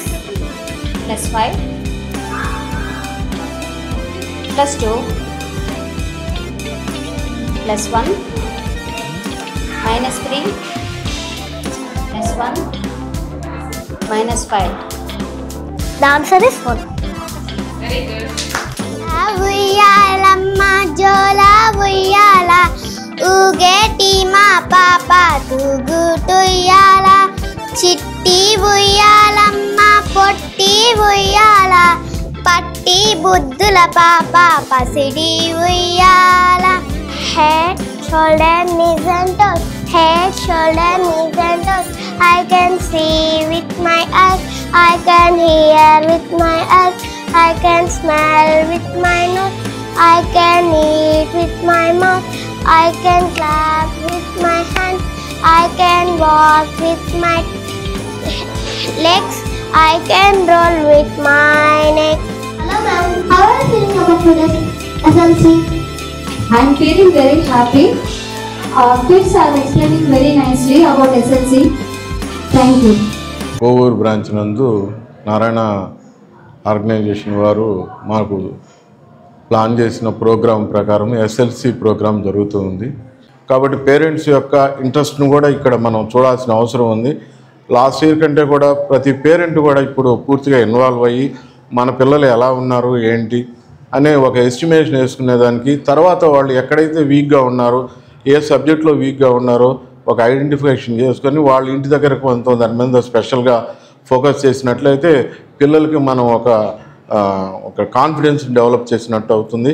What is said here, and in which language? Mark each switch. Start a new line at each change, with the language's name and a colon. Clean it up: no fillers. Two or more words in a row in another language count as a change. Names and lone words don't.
English: Plus 5 plus 2 plus 1 minus 3 plus 1 minus 5. The answer is 1. Very good.
Telugu: ఉయ్యాలమ్మ జోల ఉయ్యాల ఊగేటి మా పాప తూగు తుయ్యాల చిట్టి ఉయ్యాలమ్మ పొట్టి ఉయ్యాల పట్టి బుడ్డుల పాప పసిడి ఉయ్యాల.
English: Head, shoulder, knees and toes. Head, shoulder, knees and toes. I can see with my eyes. I can hear with my eyes. I can smell with my nose. I can eat with my mouth. I can clap with my hands. I can walk with my legs. I can roll with my neck. Hello ma'am, how are you feeling about today's SLC? I am feeling very happy. Kids are explaining very nicely about SLC. Thank you.
Telugu: కోవూరు బ్రాంచ్ నందు నారాయణ ఆర్గనైజేషన్ వారు మాకు ప్లాన్ చేసిన ప్రోగ్రాం ప్రకారం
English: SLC program
Telugu: జరుగుతుంది. కాబట్టి పేరెంట్స్ యొక్క ఇంట్రెస్ట్ను కూడా ఇక్కడ మనం చూడాల్సిన అవసరం ఉంది.
English: last year
Telugu: కంటే కూడా ప్రతి పేరెంట్ కూడా ఇప్పుడు పూర్తిగా ఇన్వాల్వ్ అయ్యి మన పిల్లలు ఎలా ఉన్నారు ఏంటి అనే ఒక ఎస్టిమేషన్ వేసుకునేదానికి, తర్వాత వాళ్ళు ఎక్కడైతే వీక్గా ఉన్నారో, ఏ సబ్జెక్ట్లో వీక్గా ఉన్నారో ఒక ఐడెంటిఫికేషన్ చేసుకొని వాళ్ళ ఇంటి దగ్గర కొంత దాని మీద
English: specially focus
Telugu: చేసినట్లయితే పిల్లలకి మనం ఒక
English: confidence develop
Telugu: చేసినట్టు అవుతుంది.